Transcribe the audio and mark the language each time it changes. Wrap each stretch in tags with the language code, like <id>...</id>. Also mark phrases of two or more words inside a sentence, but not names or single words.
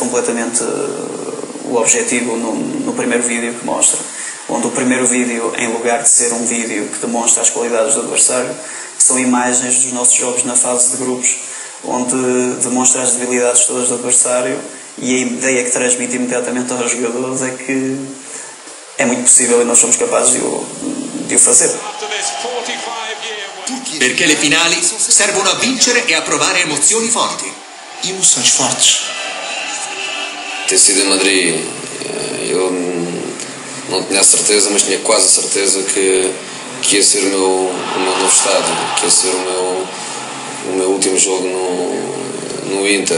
<pt>completamente o objetivo no primeiro vídeo que mostra, onde o primeiro vídeo, em lugar de ser um vídeo que demonstra as qualidades do adversário, são imagens dos nossos jogos na fase de grupos, onde demonstra as debilidades todas do adversário, e a ideia que transmite imediatamente aos jogadores é que é muito possível e nós somos capazes de o fazer.</pt> <it>Perché le finali servono a vincere e a provare emozioni forti.</it> <pt>Emoções fortes. Ter sido em Madrid, eu não tinha certeza, mas tinha quase certeza que ia ser o meu novo estádio, que ia ser o meu último jogo no Inter.</pt>